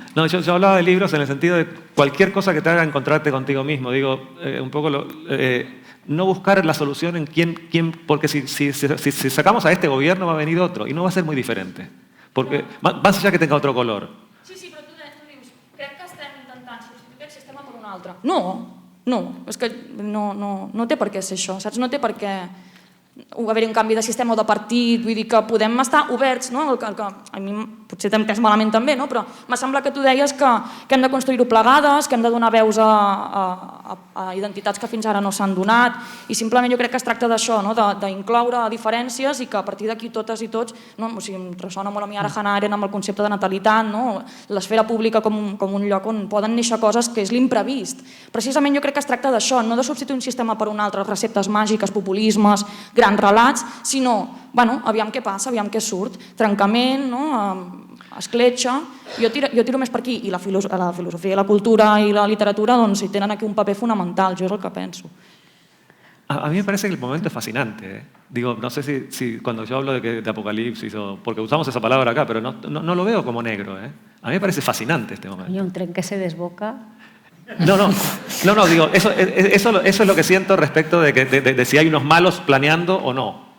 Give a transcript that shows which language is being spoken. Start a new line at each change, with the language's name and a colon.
Spanish: No, yo hablaba de libros en el sentido de cualquier cosa que te haga encontrarte contigo mismo. Digo, un poco no buscar la solución en quién porque si sacamos a este gobierno va a venir otro y no va a ser muy diferente. Porque más allá que tenga otro color.
Catalan: Sí, però tu dius, crec que estem intentant substituir el sistema per un altre. No, és que no té per què ser això, saps? No té per què haver-hi un canvi de sistema o de partit, vull dir que podem estar oberts, no? A mi potser t'he entès malament també, no? Però m'ha semblat que tu deies que hem de construir-ho plegades, que hem de donar veus a identitats que fins ara no s'han donat, i simplement jo crec que es tracta d'això, d'incloure diferències i que a partir d'aquí totes i tots, o sigui, em ressona molt a mi ara Hannah Arendt amb el concepte de natalitat, l'esfera pública com un lloc on poden néixer coses que és l'imprevist. Precisament jo crec que es tracta d'això, no de substituir un sistema per un altre, receptes màgiques, populismes, grans relats, sinó, aviam què passa, aviam què surt, trencament, escletxa. Jo tiro més per aquí, i la filosofia i la cultura i la literatura hi tenen aquí un paper fonamental, jo és el que penso.
Spanish: A mí me parece que el momento es fascinante. Digo, no sé si cuando yo hablo de apocalipsis, porque usamos esa palabra acá, pero no lo veo como negro. A mí me parece fascinante este momento. Y un tren que se desboca. No, digo, eso es lo que siento respecto de si hay unos malos planeando o no.